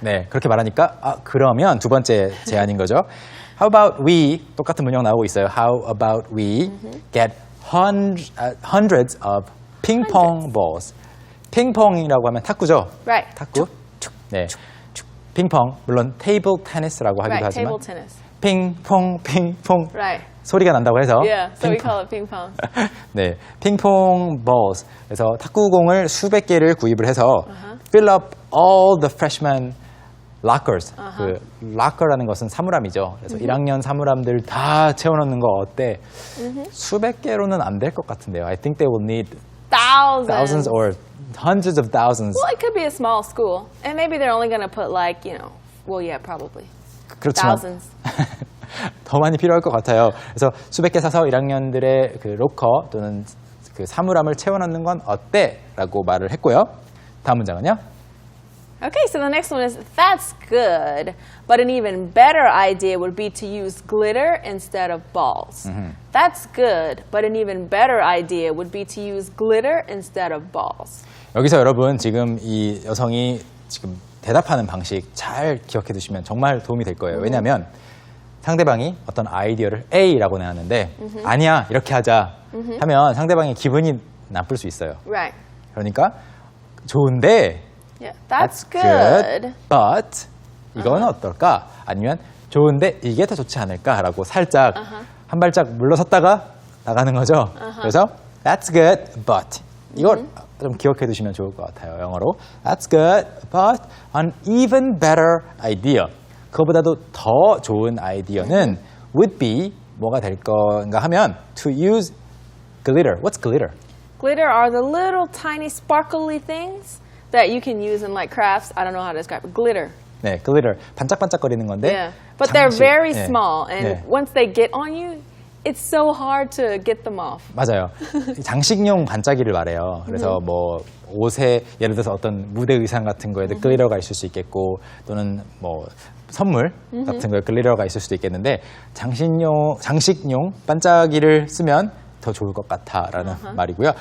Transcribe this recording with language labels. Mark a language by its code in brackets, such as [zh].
[ko] 네, 그렇게 말하니까 그러면 두 번째 제안인 거죠. How about we 똑같은 문형 나오고 있어요. [en] How about we get hundreds of ping-pong balls. [ko] 핑퐁이라고 하면 탁구죠. [en] Right. [ko] 탁구. 네. 핑퐁 물론 테이블 테니스라고 하기도 [en] Right. [ko] 하지만 [en] Table tennis. [ko] 핑퐁 핑퐁 [en] Right. [ko] 소리가 난다고 해서 [en] Yeah. So we [ko] 핑퐁. [en] call it ping pong. [ko] 네, 핑퐁 balls. 그래서 탁구공을 수백 개를 구입을 해서 [en] fill up all the freshman lockers. [ko] 그 locker라는 것은 사물함이죠. 그래서 1학년 사물함들 다 채워넣는 거 어때? 수백 개로는 안 될 것 같은데요. [en] I think they will need thousands or hundreds of thousands. Well, it could be a small school, and maybe they're only going to put like, well, yeah, probably [ko] 그렇지만 [en] thousands. [ko] 더 많이 필요할 것 같아요. 그래서 수백 개 사서 1학년들의 그 로커 또는 그 사물함을 채워넣는 건 어때? 라고 말을 했고요. 다음 문장은요. [en] Okay, so the next one is, that's good, but an even better idea would be to use glitter instead of balls. That's good, but an even better idea would be to use glitter instead of balls. [ko] 여기서 여러분 지금 이 여성이 지금 대답하는 방식 잘 기억해 두시면 정말 도움이 될 거예요. 왜냐하면 상대방이 어떤 아이디어를 A라고 내놨는데 아니야 이렇게 하자 하면 상대방의 기분이 나쁠 수 있어요. Right. 그러니까 좋은데 [en] Yeah, that's good. [ko] but 이건 어떨까? 아니면 좋은데 이게 더 좋지 않을까라고 살짝 한 발짝 물러섰다가 나가는 거죠. 그래서 [en] that's good, but [ko] 이걸 좀 기억해 두시면 좋을 것 같아요. 영어로 [en] that's good, but an even better idea. [ko] 그거보다도 더 좋은 아이디어는 would be 뭐가 될 건가 하면 to use glitter. [en] What's glitter? Glitter are the little tiny sparkly things that you can use in like crafts. I don't know how to describe it. Glitter. [ko] 네, glitter 반짝반짝거리는 건데. [en] Yeah. But they're [ko] 장식. [en] very [ko] 네. [en] small, and [ko] 네. [en] once they get on you, it's so hard to get them off. [ko] 맞아요. 장식용 반짝이를 말해요. 그래서 뭐 옷에 예를 들어서 어떤 무대 의상 같은 거에도 글리터가 있을 수 있겠고 또는 뭐 선물 같은 거에 글리터가 있을 수도 있겠는데 장식용 반짝이를 쓰면 더 좋을 것 같아라는 말이고요.